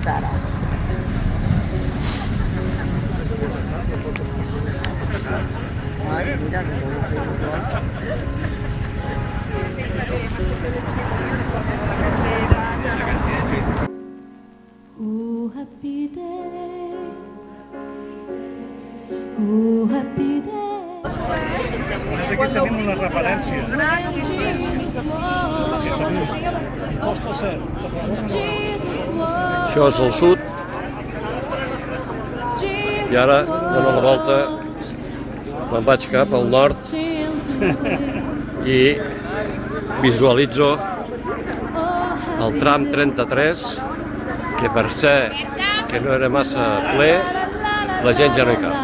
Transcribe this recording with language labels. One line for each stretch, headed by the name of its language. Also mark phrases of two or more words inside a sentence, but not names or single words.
Catalan: Sara. Ai, mira,
English: Oh, happy day. Oh, happy day.
Catalan: Només aquí tenim una referència.
English: When Jesus was.
Catalan: Costa ser.
English: Jesus was.
Catalan: Això és el sud i ara dono la volta, me'n vaig cap al nord i visualitzo el tram 33, que per ser que no era massa ple, la gent ja no hi cap.